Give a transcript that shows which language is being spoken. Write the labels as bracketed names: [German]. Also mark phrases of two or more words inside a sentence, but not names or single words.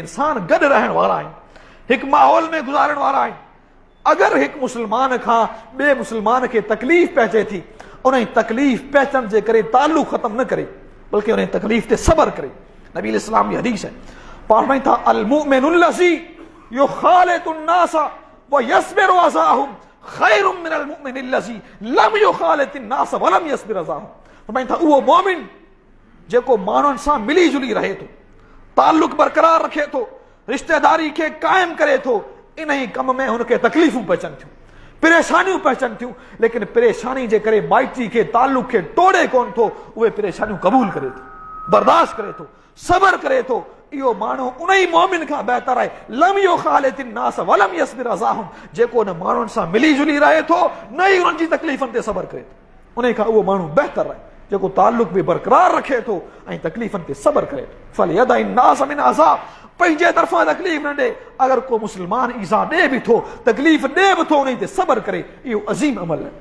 [Sindhi] इंसान गॾु रहण वारा आहिनि, हिकु माहौल में गुज़ारण वारा आहिनि। अगर हिकु मुस्लमान खां ॿिए मुस्लमान खे तकलीफ़ पहुचे थी, उन तकलीफ़ पहुचण जे करे ताल्लुक ख़त्म न करे, बल्कि उन तकलीफ़ ते सबर करे। नबी इस्लाम जी हदीस है, फरमाइनि था [Arabic] المؤمن الذي يخالط الناس ويصبر أذاهم خير من المؤمن الذي لم يخالط الناس ولم يصبر أذاهم. [Sindhi] फरमाइनि था उहो मोमिन जेको माण्हुनि सां मिली जुली रहे थो, ताल्लुक बरक़रार रखे थो, रिश्तेदारी खे क़ाइम करे थो, इन ही कम में हुनखे तकलीफ़ूं पहुचनि थियूं, परेशानियूं पहुचनि थियूं, लेकिन परेशानी जे करे माइटी खे ताल्लुक खे तोड़े कोन थो, उहे परेशानियूं क़बूल करे थो, बर्दाश्त करे थो, सबर करे थो। इहो माण्हू उन ई मोमिन खां बहितर आहे [Arabic] لم يخالط الناس ولم يصبر أذاهم, [Sindhi] जेको न माण्हुनि सां मिली जुली रहे थो, न ई उन्हनि जी तकलीफ़ुनि ते सबर करे थो। उन खां उहो माण्हू बहितर आहे जेको ताल्लुक बि बरक़रार रखे थो ऐं तकलीफ़ुनि ते सबर करे थो। [Arabic] فلا يدع الناس من أذى, [Sindhi] पंहिंजे तरफ़ां तकलीफ़ न ॾे। अगर को मुस्लमान ईज़ा ॾे बि थो, तकलीफ़ ॾे बि थो, उन ते सबर करे, इहो अज़ीम अमल आहे।